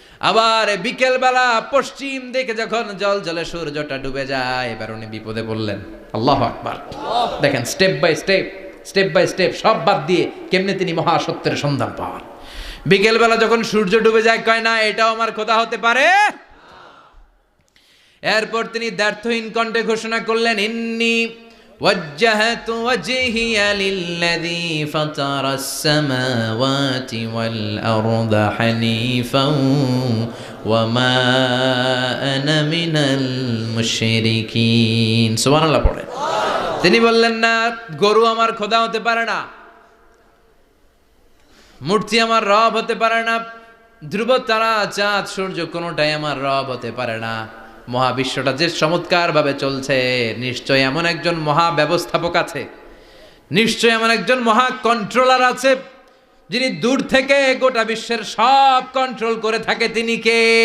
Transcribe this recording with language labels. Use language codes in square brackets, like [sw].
[bn] আবার বিকেল বেলা পশ্চিম দিকে যখন জল জলে সূর্যটা ডুবে যায়, এবার উনি বিপদে বললেন। আল্লাহু আকবার। দেখেন, স্টেপ বাই স্টেপ সব বাদ দিয়ে কেমনে তিনি মহাসত্যের সন্ধান পান। বিকেল বেলা যখন সূর্য ডুবে যায়, কয় না এটাও আমার খোদা হতে পারে। এরপর তিনি দ্ব্যর্থহীন কণ্ঠে ঘোষণা করলেন, [ar] ইন্নী وجهت وجهي للذي فطر السماوات والأرض حنيفا وما أنا من المشركين। [bn] সুবহান আল্লাহ পড়ে। তিনি বললেন, না, গরু আমার খোদা হতে পারে না, মূর্তি আমার রব হতে পারে না, ধ্রুব তারা চাঁদ সূর্য কোনোটাই আমার রব হতে পারে না। মহাবিশ্বটা যে চমৎকার ভাবে চলছে, নিশ্চয় এমন একজন মহা ব্যবস্থাপক আছে, নিশ্চয় এমন একজন মহা কন্ট্রোলার আছে, যিনি দূর থেকে গোটা বিশ্বের সব কন্ট্রোল করে থাকে। তিনি কে?